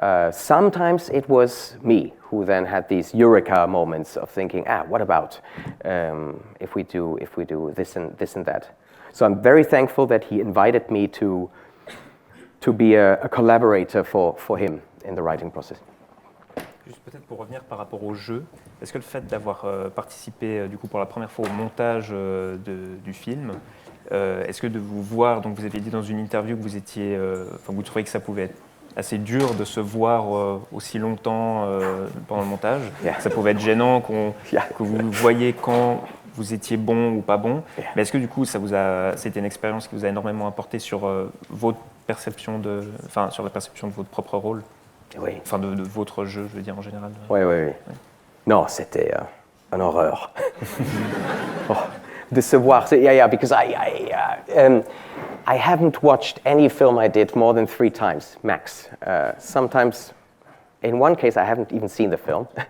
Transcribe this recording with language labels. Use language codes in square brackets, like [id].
[en] Sometimes it was me who then had these eureka moments of thinking, what about if we do this and that. So I'm very thankful that he invited me to be a collaborator for him in the writing process. [fr] Juste peut-être pour revenir par rapport au jeu, est-ce que le fait d'avoir participé du coup pour la première fois au montage du film, est-ce que de vous voir, donc vous avez dit dans une interview que vous étiez, vous trouvez que ça pouvait être assez dur de se voir aussi longtemps pendant le montage, ça pouvait être gênant que vous voyez quand vous étiez bon ou pas bon, mais est-ce que du coup c'était une expérience qui vous a énormément apporté sur votre perception sur la perception de votre propre rôle? Oui. Enfin, de votre jeu, je veux dire, en général. Oui. Non, c'était une horreur. De se voir, [en] because I haven't watched any film I did more than 3 times, max. Sometimes, in one case, I haven't even seen the film.